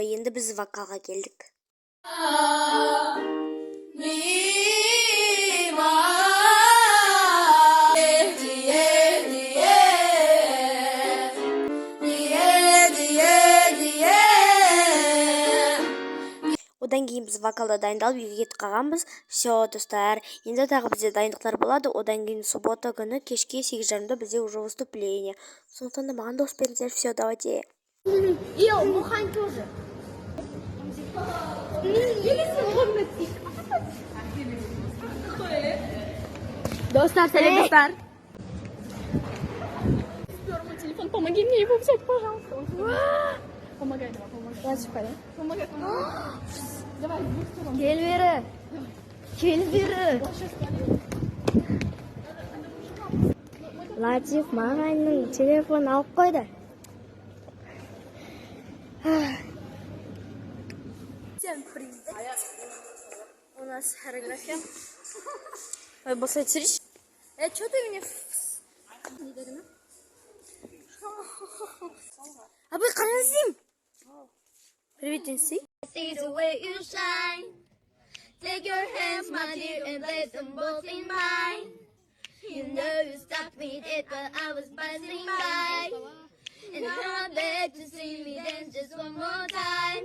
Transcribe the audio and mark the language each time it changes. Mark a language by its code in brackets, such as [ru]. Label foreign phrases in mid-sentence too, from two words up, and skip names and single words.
[kk] Енді біз вокалға келдік. Одан кейін біз вокалда дайындалып үйге кетіп қалғанбыз. Все, достар. Енді тағы бізде дайындықтар болады. Одан кейін суббота күні кешке 8:30-да бізде [ru] уже выступление. [kk] Сондықтан да маған дос беріңіздер. [ru] Все, давайте. И Мухан тоже. [kk] Достар, сәлем, достар. [ru] Спер мой телефон, помоги мне его взять, пожалуйста. Помогай, давай, помогай. Помогай. Давай, с двух сторон. [kk] Кел бері. Латиф мағайынның телефон алып қойды. [ru] Всем привет. У нас хореография. Ой, босса, сидишь? Что ты мне... А вы қараңыз. Привет, Инси. [en] See the way you shine. Take your hands, my dear, and place them both in mine. You know you stopped me dead while I was passing by. And now I beg to see me dance just one more time.